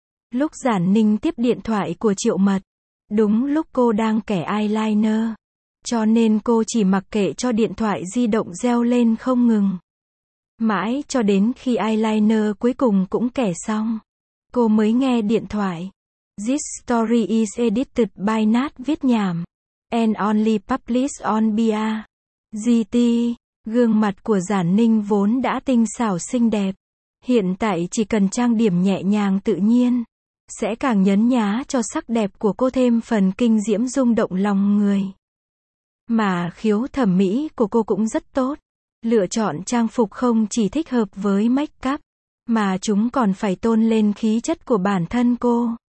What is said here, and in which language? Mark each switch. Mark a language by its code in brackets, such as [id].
[vi] Lúc Giản Ninh tiếp điện thoại của Triệu Mật, đúng lúc cô đang kẻ eyeliner, cho nên cô chỉ mặc kệ cho điện thoại di động reo lên không ngừng. Mãi cho đến khi eyeliner cuối cùng cũng kẻ xong, cô mới nghe điện thoại. [en] This story is edited by Nat viết nhảm. And only published on BR. [vi] GT, gương mặt của Giản Ninh vốn đã tinh xảo xinh đẹp. Hiện tại chỉ cần trang điểm nhẹ nhàng tự nhiên, sẽ càng nhấn nhá cho sắc đẹp của cô thêm phần kinh diễm rung động lòng người. Mà khiếu thẩm mỹ của cô cũng rất tốt. Lựa chọn trang phục không chỉ thích hợp với make up, mà chúng còn phải tôn lên khí chất của bản thân cô.